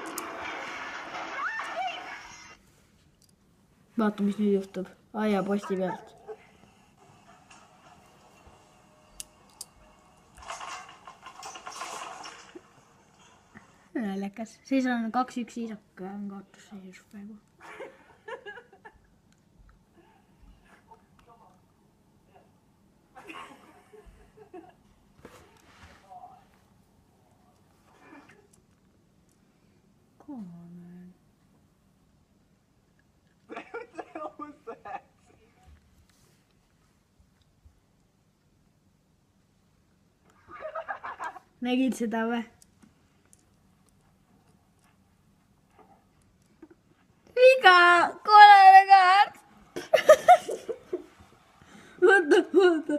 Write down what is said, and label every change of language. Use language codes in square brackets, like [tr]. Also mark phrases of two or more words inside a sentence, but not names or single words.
[et] Vaata, mis nüüd juhtub. Aia posti pealt. Naljakas. Siis on 2-1 isaka on kaotusseisus praegu. [en] Come on, man. What the hell was that? [et] Nägid seda või? Viga! Koolane kaart! Vaata.